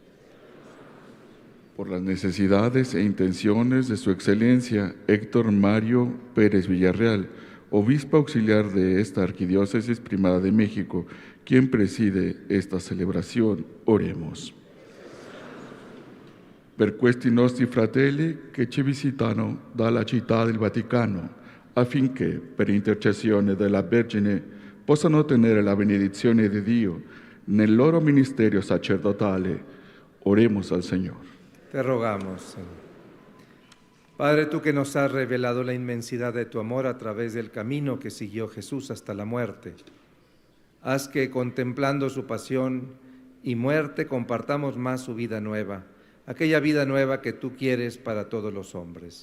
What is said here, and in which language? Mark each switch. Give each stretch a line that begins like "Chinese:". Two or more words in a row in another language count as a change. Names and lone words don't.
Spanish: Por las necesidades e intenciones de su excelencia Héctor Mario Pérez Villarreal, obispo auxiliar de esta Arquidiócesis Primada de México, quien preside esta celebración, oremos.
Italian: Per questi nostri fratelli che ci visitano dalla città del Vaticano, affinché, per intercessione della Vergine, possano ottenere la benedizione di Dio nel loro ministerio sacerdotale.
Spanish: Oremos al Señor. Te rogamos, Señor. Padre, tú que nos has revelado la inmensidad de tu amor a través del camino que siguió Jesús hasta la muerte, haz que contemplando su pasión y muerte compartamos más su vida nueva, aquella vida nueva que tú quieres para todos los hombres.